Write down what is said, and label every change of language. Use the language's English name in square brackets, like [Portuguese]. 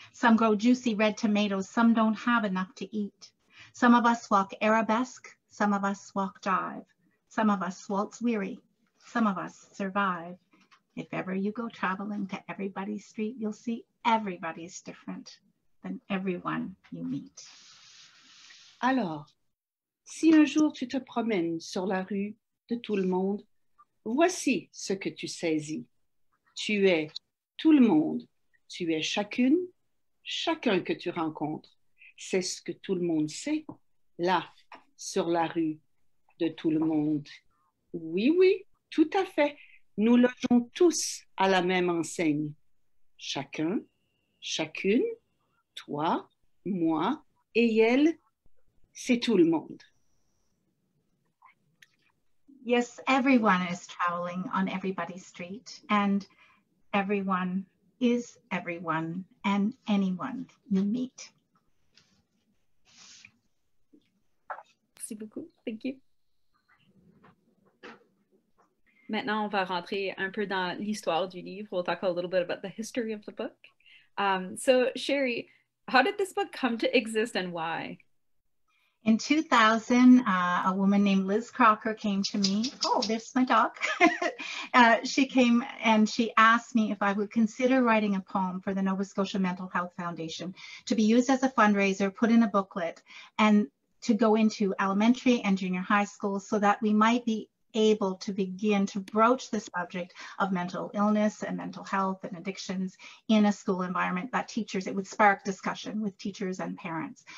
[English] Some grow juicy red tomatoes. Some don't have enough to eat. Some of us walk arabesque. Some of us walk jive. Some of us waltz weary. Some of us survive. If ever you go traveling to everybody's street, you'll see everybody's different than everyone you meet. [French] Alors, si un jour tu te promènes sur la rue de tout le monde, voici ce que tu saisis. Tu es tout le monde, tu es chacune, chacun que tu rencontres. C'est ce que tout le monde sait, là, sur la rue de tout le monde. Oui, oui, tout à fait. Nous logeons tous à la même enseigne. Chacun, chacune, toi, moi et elle, c'est tout le monde. [English] Yes, everyone is traveling on everybody's street, and everyone is everyone and anyone you meet. [French] Merci beaucoup. [English] Thank you. [French] Maintenant, on va rentrer un peu dans l'histoire du livre. [English] We'll talk a little bit about the history of the book. So, Sheree, how did this book come to exist and why? In 2000, a woman named Liz Crocker came to me. Oh, there's my dog. She came and she asked me if I would consider writing a poem for the Nova Scotia Mental Health Foundation to be used as a fundraiser, put in a booklet, and to go into elementary and junior high schools so that we might be able to begin to broach the subject of mental illness and mental health and addictions in a school environment that it would spark discussion with teachers and parents.